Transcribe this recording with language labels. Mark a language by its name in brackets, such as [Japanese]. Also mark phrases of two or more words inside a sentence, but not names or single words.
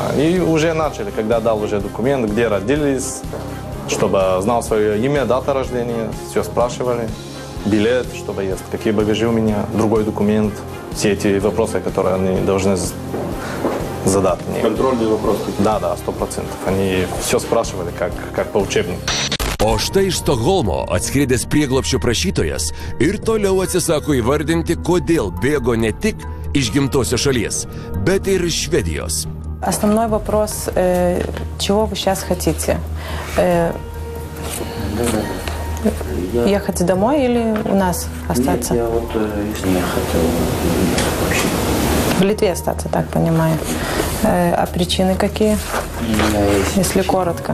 [Russian] И уже начали, когда дал уже документ, где родились, чтобы знал свое имя, дата рождения, все спрашивали. Билет, чтобы есть, какие багажи у меня, другой документ. Все эти вопросы, которые они должны задать мне. Контрольные вопросы? Да, 100%. Они все спрашивали, как по учебнику. [Lithuanian] O štai iš Stokholmo atskridęs prieglobsčio prašytojas ir toliau atsisako įvardinti, kodėl bėgo ne tik iš gimtosios šalies, bet ir iš Švedijos. [Russian] Основной вопрос, чего вы сейчас хотите? Ехать домой или у нас остаться? Нет, я вот не хотел вообще. В Литве остаться, так понимаю. А причины какие? Если коротко.